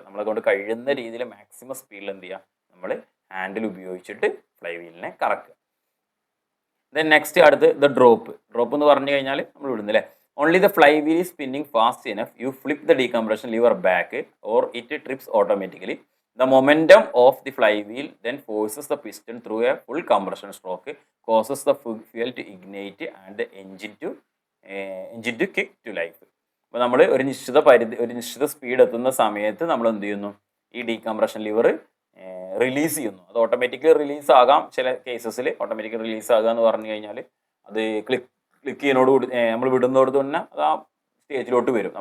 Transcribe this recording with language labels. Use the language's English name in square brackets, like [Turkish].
[Malayalam] നമ്മളെ കൊണ്ട് കഴിയുന്ന രീതിയിൽ മാക്സിമം സ്പീഡിൽ എന്ത് ചെയ്യുക, നമ്മൾ ഹാൻഡിൽ ഉപയോഗിച്ചിട്ട് ഫ്ലൈ വീലിനെ കറക്കുക. [English] then next [Malayalam] അടുത്ത് ദ ഡ്രോപ്പ്. ഡ്രോപ്പ് എന്ന് പറഞ്ഞു കഴിഞ്ഞാൽ നമ്മൾ വിടുന്നു അല്ലേ. [English] Only the fly wheel is spinning fast enough you flip the decompression lever back or it trips automatically. The momentum of the flywheel then forces the piston through a full compression stroke, causes the fuel to ignite and the engine to kick to life. [Malayalam] അപ്പോൾ നമ്മൾ ഒരു നിശ്ചിത speed എത്തുന്ന സമയത്ത് നമ്മൾ എന്ത് ചെയ്യുന്നു, ഈ ഡീകംപ്രഷൻ ലിവർ റിലീസ് ചെയ്യുന്നു. അത് ഓട്ടോമാറ്റിക്കലി റിലീസ് ആകാം, ചില കേസസിൽ ഓട്ടോമാറ്റിക്കലി റിലീസ് ആകുക എന്ന് പറഞ്ഞു കഴിഞ്ഞാൽ അത് ക്ലിക്ക് ചെയ്യുന്നതോടുകൂടി നമ്മൾ വിടുന്നതോട് തന്നെ അത് ആ സ്റ്റേജിലോട്ട് വരും.